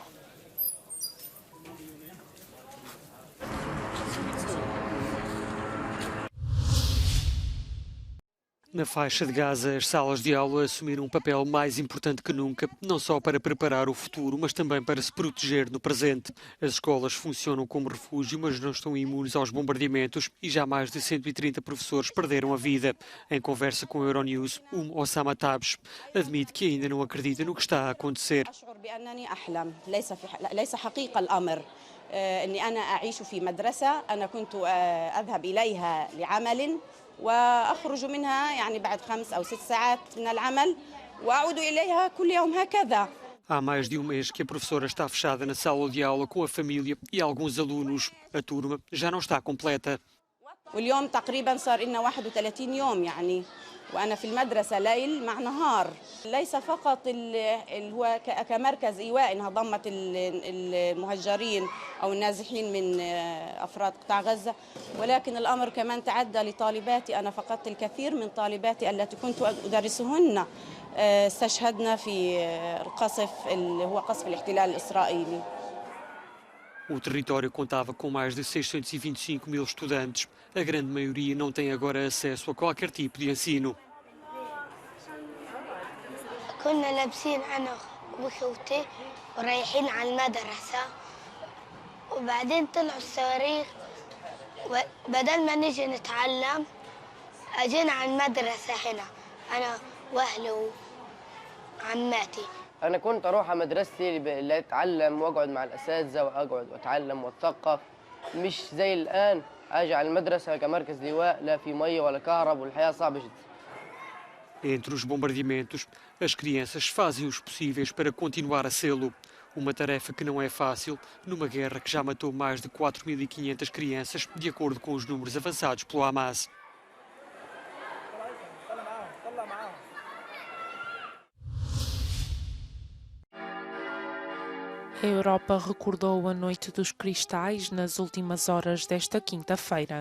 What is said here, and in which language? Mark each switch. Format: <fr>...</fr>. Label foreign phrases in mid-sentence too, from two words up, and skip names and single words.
<pt>Na faixa de Gaza, as salas de aula assumiram um papel mais importante que nunca, não só para preparar o futuro, mas também para se proteger no presente. As escolas funcionam como refúgio, mas não estão imunes aos bombardeamentos e já mais de 130 professores perderam a vida. Em conversa com a Euronews, Osama Tabs admite que ainda não acredita no que está a acontecer.</pt> <ar>وأخرج منها يعني بعد 5 أو 6 ساعات من العمل وأعود إليها كل يوم هكذا.</ar> <pt>Há mais de um mês que a professora está fechada na sala de aula com a família e alguns alunos. A turma já não está completa.</pt> <ar>واليوم تقريبا صار لنا 31 يوم يعني وأنا في المدرسة ليل مع نهار. ليس فقط هو كمركز إيواء إنها ضمت المهجرين أو النازحين من أفراد قطاع غزة، ولكن الأمر كمان تعدى لطالباتي. أنا فقدت الكثير من طالباتي التي كنت أدرسهن استشهدنا في القصف اللي هو قصف الاحتلال الإسرائيلي.</ar> <pt>O território contava com mais de 625 mil estudantes. A grande maioria não tem agora acesso a qualquer tipo de ensino.</pt> <ar>كنا لابسين أنا وأخوتي ورايحين على المدرسة وبعدين طلعوا الصواريخ بدل ما نيجي نتعلم أجينا على المدرسة هنا أنا وأهلي وعماتي. أنا كنت أروح على مدرستي اللي أتعلم وأقعد مع الأساتذة وأقعد وأتعلم وأتثقف، مش زي الآن أجي على المدرسة كمركز لواء لا في مية ولا كهرب والحياة صعبة جدا.</ar> <pt>Entre os bombardeamentos, as crianças fazem os possíveis para continuar a sê-lo. Uma tarefa que não é fácil, numa guerra que já matou mais de 4.500 crianças, de acordo com os números avançados pelo Hamas. A Europa recordou a Noite dos Cristais nas últimas horas desta quinta-feira.</pt>